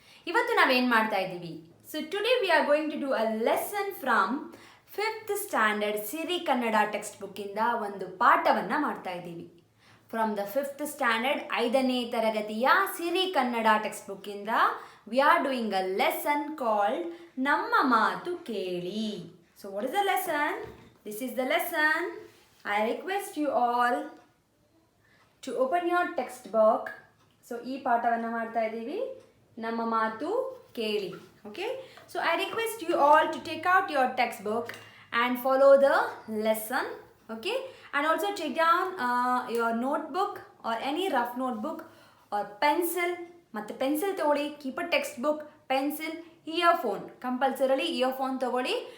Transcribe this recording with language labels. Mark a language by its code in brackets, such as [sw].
[kn] ಇವತ್ತು ನಾವೇನು ಮಾಡ್ತಾ ಇದ್ದೀವಿ? [en] so today we are going to do a lesson from 5th standard [kn] Siri Kannada text ಬುಕ್ಕಿಂದ ಒಂದು ಪಾಠವನ್ನು ಮಾಡ್ತಾ ಇದ್ದೀವಿ. [en] from the 5th standard [kn] 5ನೇ ತರಗತಿಯ ಸಿರಿ Kannada text ಬುಕ್ಕಿಂದ [en] We are doing a lesson called ನಮ್ಮ ಮಾತು ಕೇಳಿ. So what is the lesson? This is the lesson. I request you all to open your textbook. [kn] So ee ಪಾಠವನ್ನು ಮಾಡ್ತಾ ಇದ್ದೀವಿ, ನಮ್ಮ ಮಾತು ಕೇಳಿ. [en] Okay, so I request you all to take out your textbook and follow the lesson. Okay, and also take down your notebook or any rough notebook or pencil. [kn] ಮತ್ತೆ pencil ತಗೊಳ್ಳಿ. [en] Keep a textbook, pencil, earphone. Compulsorily earphone ತಗೊಳ್ಳಿ.